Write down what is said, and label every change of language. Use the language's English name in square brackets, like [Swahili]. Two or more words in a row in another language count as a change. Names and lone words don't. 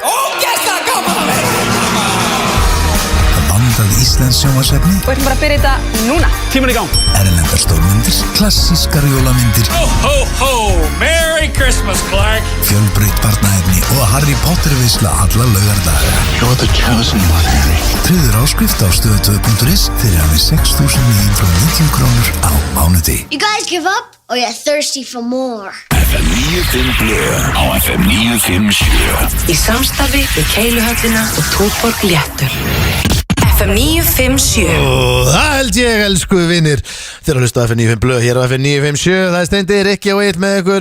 [Icelandic] Ógeðslega gaman að vera! Vandað íslensk sjónvarpsefni. Við ætlum bara að byrja þetta núna. Tíminn í gang. Erlendar stórmyndir, klassískar jólamyndir. [English] Ho, ho, ho! Merry Christmas, Clark! [Icelandic] Fjölbreytt barnaefni og Harry Potter veisla alla laugardaga. [English] You're the chosen one, Harry. [Icelandic] Tryggður áskrift á stöð2.is fyrir aðeins 6.990 krónur á mánuði. [English] You guys give up or you're thirsty for more? [Icelandic] FM 95 Blöð á FM 957. Í samstarfi við Keiluhöllina og Túborg Léttöl. FM 957. Það held ég, elsku vinir. Þeir eru að hlusta á FM 95 Blöð hér á FM 957. Það er Steindi, Rikki og Egill með ykkur.